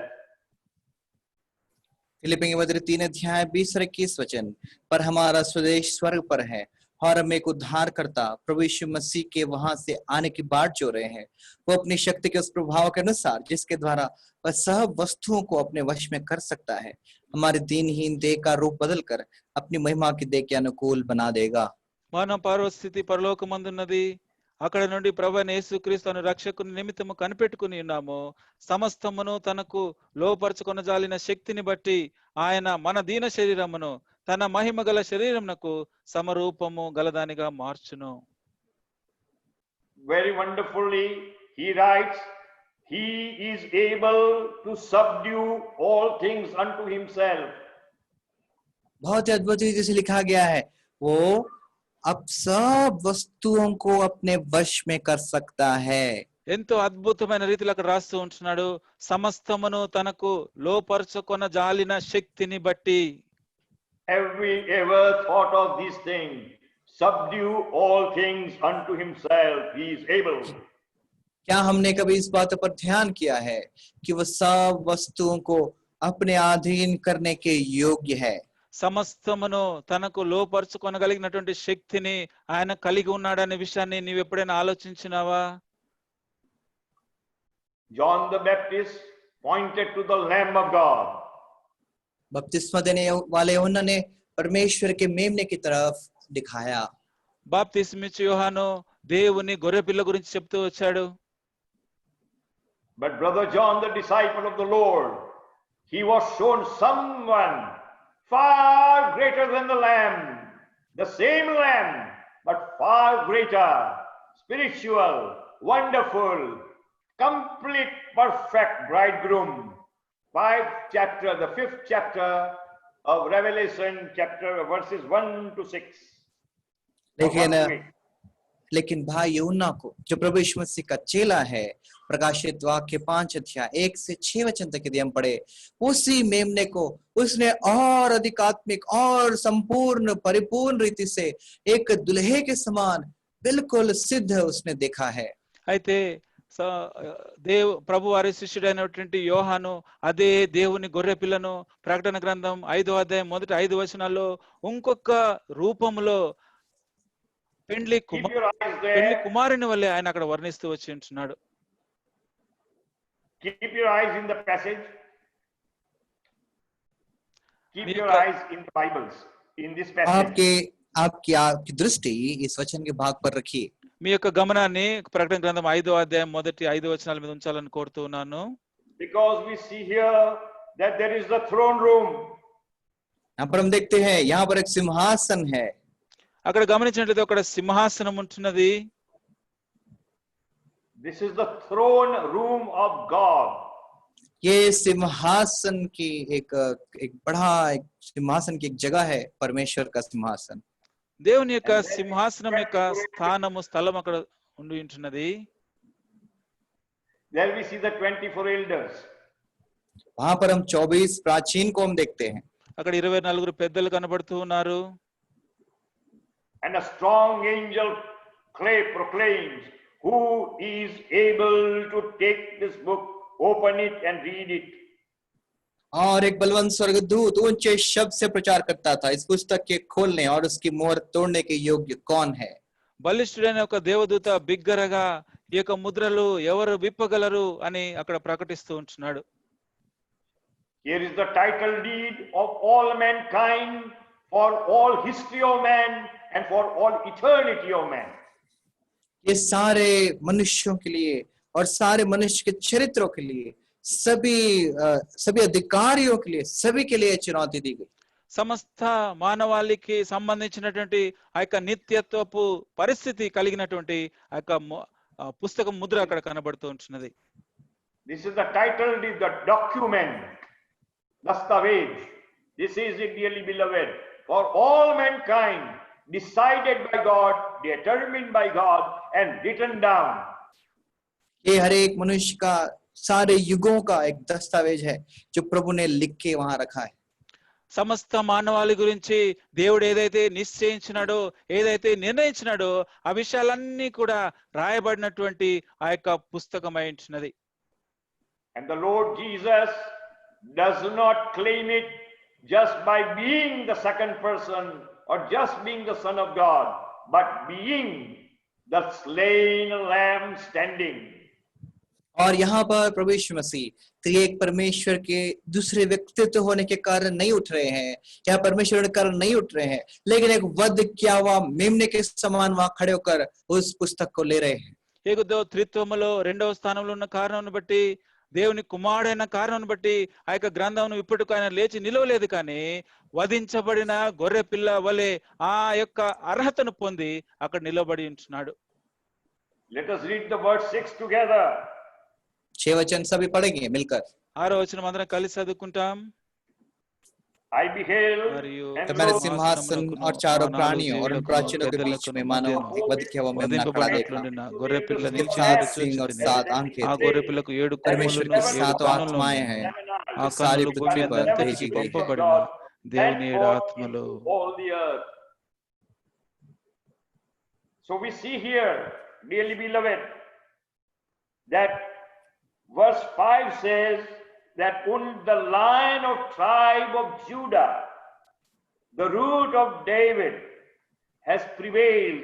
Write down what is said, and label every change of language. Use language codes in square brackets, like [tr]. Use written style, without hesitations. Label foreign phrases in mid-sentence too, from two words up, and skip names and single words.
[hi] फिलिप्पियों के पत्र 3 अध्याय 20 और 21 वचन, पर हमारा स्वदेश स्वर्ग पर है और हम एक उद्धारकर्ता प्रभु यीशु मसीह के वहां से आने की बाट जो रहे हैं। वो अपनी शक्ति के उस प्रभाव के अनुसार जिसके द्वारा वह सब वस्तुओं को अपने वश में कर सकता है, हमारे दीनहीन देह का रूप बदलकर अपनी महिमा की देह के अनुकूल बना देगा। [te] మన పరస్థితి పరలోకమందున్నది, అక్కడ నుండి ప్రభువైన యేసుక్రీస్తు అను రక్షకుని నిమిత్తము కనిపెట్టుకుని ఉన్నాము. సమస్తమును తనకు లోపరుచుకొనజాలిన శక్తిని బట్టి ఆయన మన దీన శరీరమును తన మహిమ గల శరీరమునకు సమరూపము గలదానిగా మార్చును. [en] Very wonderfully he writes, he is able to subdue all things unto himself. [hi] बहुत ही अद्भुत रीति से लिखा गया है, वो अब सब वस्तुओं को अपने वश में कर सकता है। [te] ఎంతో అద్భుతమైన రీతిలో అక్కడ రాస్తూ ఉంటున్నాడు, సమస్తమును తనకు లోపరుచుకొన జాలిన శక్తిని బట్టి. [en] Have we ever thought of these things? Subdue all things unto himself, he is able. [hi] क्या हमने कभी इस बात पर ध्यान किया है कि वो सब वस्तुओं को अपने अधीन करने के योग्य है? [te] సమస్తమును తనకు లోపరుచుకొనగలిగినటువంటి శక్తిని ఆయన కలిగి ఉన్నాడనే విషయాన్ని నీవు ఎప్పుడైనా ఆలోచించినావా? [en] John the Baptist pointed to the Lamb of God. [hi] बपतिस्मा देने वाले उन्होंने परमेश्वर के मेमने की तरफ दिखाया। [te] బాప్తిస్మిచ్చు యోహాను దేవుని గొర్రెపిల్ల గురించి చెప్తూ వచ్చాడు. [en] But brother John, the disciple of the Lord, he was shown someone far greater than the Lamb, the same Lamb, but far greater, spiritual, wonderful, complete, perfect bridegroom. 5th chapter, the 5th chapter of Revelation, chapter verses 1 to 6. [hi] लेकिन भाई यूहन्ना को, जो प्रभु यीशु मसीह का चेला है, प्रकाशित वाक्य 5 अध्याय 1 से 6 वचन तक यदि हम पढ़े, उसी मेमने को उसने और अधिकात्मिक और संपूर्ण परिपूर्ण रीति से एक दुल्हे के समान बिल्कुल सिद्ध उसने देखा है। [te] అయితే ప్రభు వారి శిష్యుడైనటువంటి యోహాను అదే దేవుని గొర్రె పిల్లను ప్రకటన గ్రంథం 5వ అధ్యాయం మొదటి 5 వచనాల్లో ఇంకొక రూపంలో పెండ్లి కుమారుని వల్లే ఆయన అక్కడ వర్ణిస్తూ వచ్చి ఉంటున్నాడు. [en] Keep your eyes in the passage. Keep your eyes in the Bibles, in this passage. [hi] आपकी दृष्टि इस वचन के भाग पर रखिए. [te] మీ యొక్క గమనాన్ని ప్రకటన గ్రంథం 5వ అధ్యాయం మొదటి 5 వచనాల మీద ఉంచాలని కోరుతూ ఉన్నాను. [en] Because we see here that there is the throne room. [hi] यहाँ पर हम देखते हैं यहाँ पर एक सिंहासन है. [te] అక్కడ గమనించినట్లయితే అక్కడ సింహాసనం ఉంటున్నది. [en] This is the throne room of God. [hi] ये सिंहासन की एक बड़ा सिंहासन की एक जगह है, परमेश्वर का सिंहासन. [te] దేవుని యొక్క సింహాసనం యొక్క స్థానము స్థలం అక్కడ ఉండి ఉంటున్నది. [en] There we see the 24 elders. [hi] वहां पर हम 24 प्राचीन को हम देखते हैं. [te] అక్కడ 24 పెద్దలు కనబడుతూ ఉన్నారు. [en] And a strong angel proclaims, who is able to take this book, open it and read it. [hi] और एक बलवंत स्वर्गदूत ऊंचे शब्द से प्रचार करता था, इस पुस्तक के खोलने और उसकी मोहर तोड़ने के योग्य कौन है? [te] బలిష్ఠుడైన ఒక దేవదూత బిగ్గరగా ఈ యొక్క ముద్రలు ఎవరు విప్పగలరు అని అక్కడ ప్రకటిస్తూ ఉంటున్నాడు. [en] Here is the title deed of all mankind, for all history of man and for all eternity of man. [hi] ये सारे मनुष्यों के लिए और सारे मनुष्य के चरित्रों के लिए, सभी अधिकारियों के लिए, सभी के लिए चुनौती दी गई. [te] సమస్త మానవాళికి సంబంధించినటువంటి ఆ యొక్క నిత్యత్వపు పరిస్థితి కలిగినటువంటి ఆ యొక్క పుస్తకం ముద్ర అక్కడ కనబడుతూ ఉంటున్నది. [en] This is the title deed, the document, Dastavej. This is it, dearly beloved, for all mankind, decided by God, determined by God, and written down. [hi] ये हर एक मनुष्य का सारे युगों का एक दस्तावेज है जो प्रभु ने लिख के वहां रखा है। [te] సమస్త మానవాళి గురించి దేవుడు ఏదైతే నిశ్చయించినాడో, ఏదైతే నిర్ణయించినాడో ఆ విషయాలన్నీ కూడా రాయబడినటువంటి ఆ యొక్క పుస్తకమై ఉంటున్నది. [en] And the Lord Jesus does not claim it just by being the second person or just being the Son of God, but being the slain lamb standing. [hi] और यहाँ पर प्रभु यीशु मसीह त्रिएक परमेश्वर के दूसरे व्यक्तित्व होने के कारण नहीं उठ रहे हैं, या परमेश्वर के कारण नहीं उठ रहे हैं, लेकिन एक वध किया हुआ मेमने के समान वहां खड़े होकर उस पुस्तक को ले रहे हैं। [te] ఏదో త్రిత్వములో రెండవ స్థానంలో ఉన్న కారణాన్ని బట్టి, దేవుని కుమారుడైన కారణాన్ని బట్టి ఆ యొక్క గ్రంథం ఇప్పటికీ ఆయన లేచి నిలవలేదు, కానీ వధించబడిన గొర్రె పిల్ల వలె ఆ యొక్క అర్హతను పొంది అక్కడ నిలబడి ఉంటున్నాడు. [en] Let us read the verse 6 together. [hi] 6 वचन सभी पढ़ेंगे मिलकर। [te] 6వ వచనం అందరం కలిసి చదువుకుంటాం. [en] I beheld [te] మరియు [en] and [hi] मेरे [en] lo, [hi] सिंहासन और चारों प्राणियों और उन प्राचीनों के बीच में मानो एक वध किया हुआ मेमना खड़ा देखा। [te] వధింపబడినట్లుండిన గొర్రె పిల్ల [hi] उसके [te] నిలిచినట్టు [hi] 7 सींग और [te] చూచుచుండెను. [hi] 7 आंखें [te] ఆ [hi] थी। [te] గొర్రె పిల్లకు 7 [hi] परमेश्वर [te] కొమ్ములను [hi] की 7 [te] 7 కన్నులు [hi] आत्माएं [te] ఉన్నాయి. [hi] हैं [te] ఆ [hi] जो सारी [te] కన్నులు [hi] पृथ्वी [te] భూమి [hi] पर [te] అంతటికి [hi] भेजी गई। [te] పంపబడిన దేవుని 7 ఆత్మలు. [en] all the earth. So we see here, dearly beloved, that verse 5 says that only the Lion of tribe of Judah, the root of David, has prevailed.